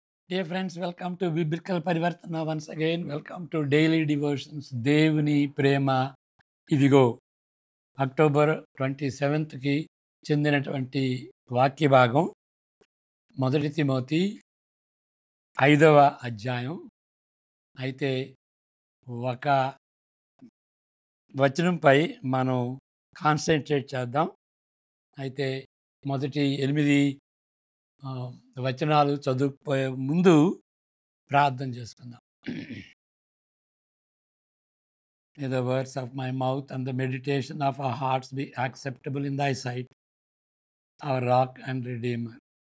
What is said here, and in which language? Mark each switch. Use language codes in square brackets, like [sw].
[en] Dear friends, welcome to Biblical Parivartana once again. Welcome to Daily Devotions. [te] దేవుని ప్రేమ ఇదిగో October 27కి చెందినటువంటి వాక్య భాగం మొదటి తిమోతి 5వ అధ్యాయం. అయితే ఒక వచనంపై మనం కాన్సన్ట్రేట్ చేద్దాం. అయితే మొదటి 8 వచనాలు చదువుకుపోయే ముందు ప్రార్థన చేసుకుందాం. [en] May the words of my mouth and the meditation of our hearts be acceptable in thy sight, our rock and redeemer.